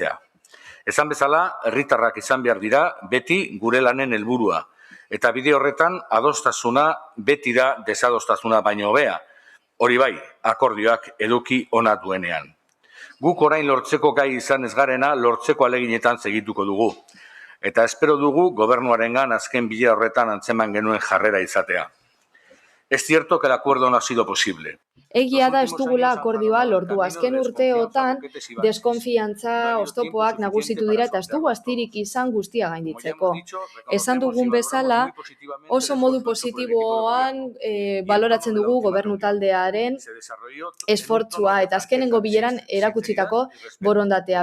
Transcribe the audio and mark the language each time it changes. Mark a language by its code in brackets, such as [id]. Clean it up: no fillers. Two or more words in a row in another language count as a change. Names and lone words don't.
[eu] Esan bezala, herritarrak izan behar dira beti gure lanen helburua, Eta bide horretan, adostasuna beti da desadostasuna baino hobea. Hori bai, akordioak eduki ona duenean. Guk orain lortzeko gai izan ez garena, lortzeko aleginetan segituko dugu. Eta espero dugu gobernuarengan azken bilera horretan antzeman genuen jarrera izatea. [es] Es cierto que el acuerdo no ha sido posible. [eu] Egia da ez dugula akordioa lortu. Azken urteotan deskonfiantza oztopoak nagusitu dira eta ez dugu astirik izan guztia gainditzeko. Esan dugun bezala, oso modu positiboan baloratzen dugu gobernu taldearen esfortzua eta azkenengo bileran erakutsitako borondatea.